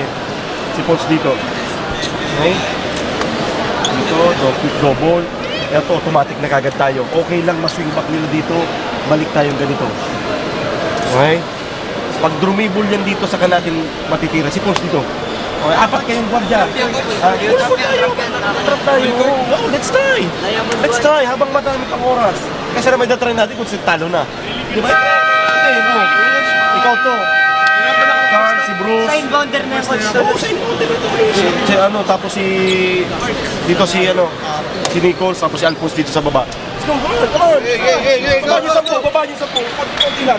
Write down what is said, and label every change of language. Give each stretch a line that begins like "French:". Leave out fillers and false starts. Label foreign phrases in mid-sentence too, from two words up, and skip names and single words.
Filipino: Si Pulse dito. Okay? Dito, double. Ito, automatic na kagad tayo. Okay lang, maswing back nila dito. Balik tayong ganito. Okay? Pag drumable yan dito, saka natin matitira. Si Pulse dito. Okay, 4 kayong guard dyan. Trap tayo.
English: Oh, let's try. Let's try
Filipino: habang madami pang oras. Kasi naman na-try natin kung talo na. Di ba? Okay, no. Ikaw to. Carl, si Bruce. Sign bounder na yung Oo, sa inyo. Si ano, tapos si... Dito si ano, si Nichols, tapos si Alphonse dito sa baba.
English: Let's go, come on, come on.
Filipino: Baba niyo 10, baba niyo 10. Konti lang.